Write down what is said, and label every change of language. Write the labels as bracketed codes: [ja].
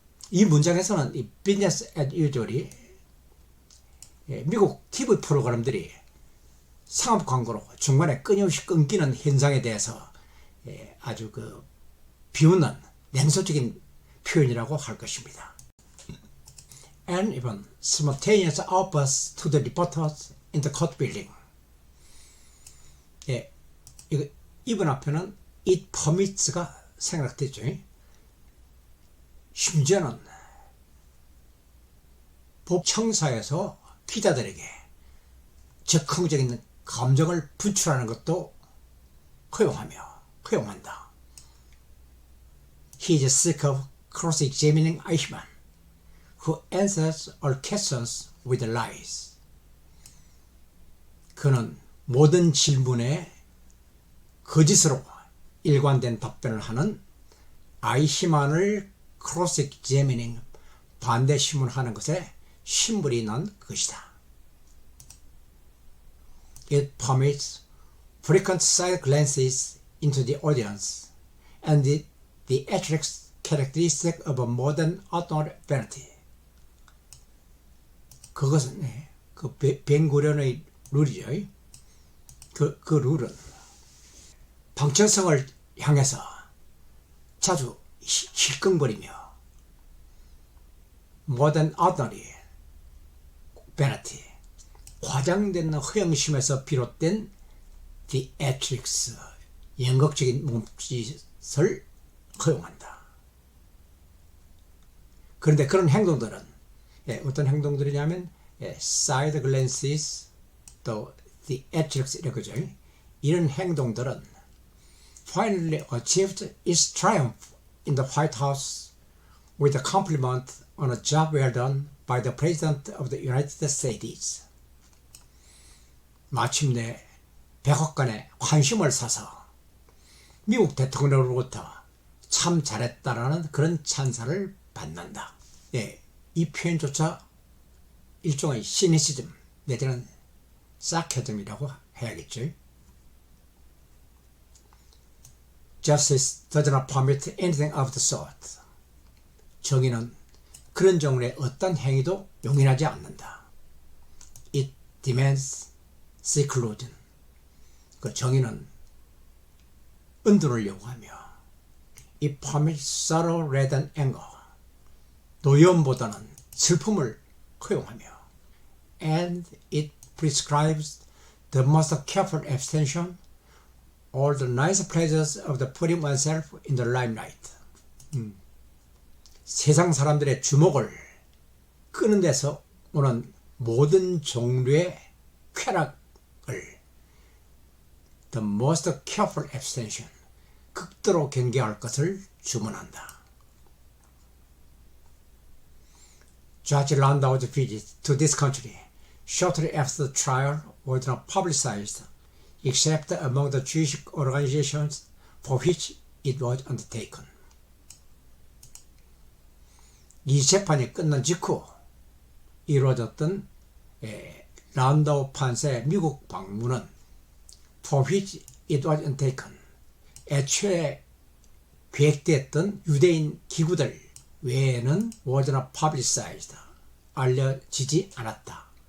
[ko] 이 문장에서는 이 [en] business as usual [ko] 이 미국 TV 프로그램들이 상업 광고로 중간에 끊임없이 끊기는 현상에 대해서 아주 비웃는 냉소적인 표현이라고 할 것입니다. [en] And even simultaneous outbursts to the reporters in the court building. [ko] 이번 앞에는 [en] it permits [ko] 가 생각되죠. 심지어는 법청사에서 기자들에게 적극적인 감정을 분출하는 것도 허용한다. [en] He is sick of cross-examining Eichmann, who answers all questions with lies. [ko] 그는 모든 질문에 거짓으로 일관된 답변을 하는 아이히만을 크로스 examining 반대 신문하는 것에 신물이 난 것이다. [en] It permits frequent side glances into the audience and the attracts characteristic of a modern author vanity. [ko] 그것은 그 벤구련의 룰이죠. 그 룰은 방청석을 향해서 자주 힐끔거리며 모던 아더리 베너티 과장된 허영심에서 비롯된 디에트릭스 연극적인 몸짓을 허용한다. 그런데 그런 행동들은 어떤 행동들이냐면 [en] side glances [ko] 또 theatrics 이렇게죠. 이런 행동들은 [en] finally achieved its triumph in the White House with a compliment on a job well done by the President of the United States. [ko] 마침내 백악관의 환심을 사서 미국 대통령으로부터 참 잘했다라는 그런 찬사를 받는다. 이 표현조차 일종의 시니시즘 내지는 사케즘이라고 해야겠죠. [en] Justice does not permit anything of the sort. [ko] 정의는 그런 종류의 어떤 행위도 용인하지 않는다. [en] It demands seclusion. [ko] 그 정의는 은둔을 요구하며 [en] It permits sorrow rather than anger. [ko] 노염보다는 슬픔을 허용하며 [en] And it prescribes the most careful abstention all the nice pleasures of the putting oneself in the limelight. [ko] 세상 사람들의 주목을 끄는 데서 오는 모든 종류의 쾌락을 [en] the most careful abstention [ko] 극도로 경계할 것을 주문한다. [en] Judge Landau's visit to this country shortly after the trial was not publicized except among the Jewish organizations for which it was undertaken. [ko] 이 재판이 끝난 직후 이루어졌던 란다우 판사의 미국 방문은 [en] for which it was undertaken [ko] 애초에 계획되었던 유대인 기구들 외에는 [en] was not publicized [ko] 알려주지 않았다.